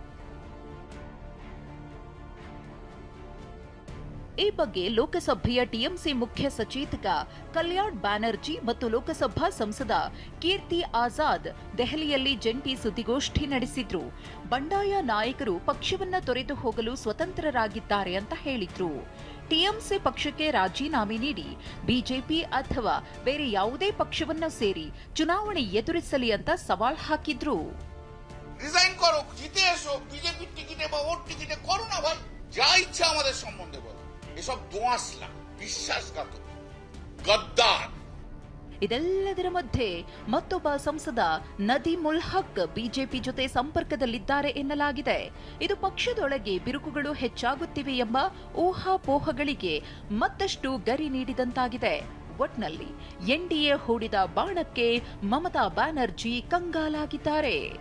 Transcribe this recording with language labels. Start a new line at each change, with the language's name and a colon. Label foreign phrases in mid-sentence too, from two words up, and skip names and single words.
Kannada: ಈ ಬಗ್ಗೆ ಲೋಕಸಭೆಯ TMC ಮುಖ್ಯ ಸಚೇತಕ ಕಲ್ಯಾಣ್ ಬ್ಯಾನರ್ಜಿ ಮತ್ತು ಲೋಕಸಭಾ ಸಂಸದ ಕೀರ್ತಿ ಆಜಾದ್ ದೆಹಲಿಯಲ್ಲಿ ಜಂಟಿ ಸುದ್ದಿಗೋಷ್ಠಿ ನಡೆಸಿದ್ರು. ಬಂಡಾಯ ನಾಯಕರು ಪಕ್ಷವನ್ನ ತೊರೆದು ಹೋಗಲು ಸ್ವತಂತ್ರರಾಗಿದ್ದಾರೆ ಅಂತ ಹೇಳಿದ್ರು. TMC ಪಕ್ಷಕ್ಕೆ ರಾಜೀನಾಮೆ ನೀಡಿ ಬಿಜೆಪಿ ಅಥವಾ ಬೇರೆ ಯಾವುದೇ ಪಕ್ಷವನ್ನ ಸೇರಿ ಚುನಾವಣೆ ಎದುರಿಸಲಿ ಅಂತ ಸವಾಲ್ ಹಾಕಿದ್ರು.
Bangla: রিজাইন করো, জিতে এসো, বিজেপির টিকিটে বা ওর টিকিটে করো না ভাই, যা ইচ্ছা আমাদের সম্বন্ধে বলো। এসব দোয়াশলা, বিশ্বাসঘাতক, গদ্দার।
Kannada: ಇದೆಲ್ಲದರ ಮಧ್ಯೆ ಮತ್ತೊಬ್ಬ ಸಂಸದ ನದೀಮುಲ್ ಹಕ್ ಬಿಜೆಪಿ ಜೊತೆ ಸಂಪರ್ಕದಲ್ಲಿದ್ದಾರೆ ಎನ್ನಲಾಗಿದೆ. ಇದು ಪಕ್ಷದೊಳಗೆ ಬಿರುಕುಗಳು ಹೆಚ್ಚಾಗುತ್ತಿವೆ ಎಂಬ ಊಹಾಪೋಹಗಳಿಗೆ ಮತ್ತಷ್ಟು ಗರಿ ನೀಡಿದಂತಾಗಿದೆ. ಒಟ್ನಲ್ಲಿ NDA ಹೂಡಿದ ಬಾಣಕ್ಕೆ ಮಮತಾ ಬ್ಯಾನರ್ಜಿ ಕಂಗಾಲಾಗಿದ್ದಾರೆ.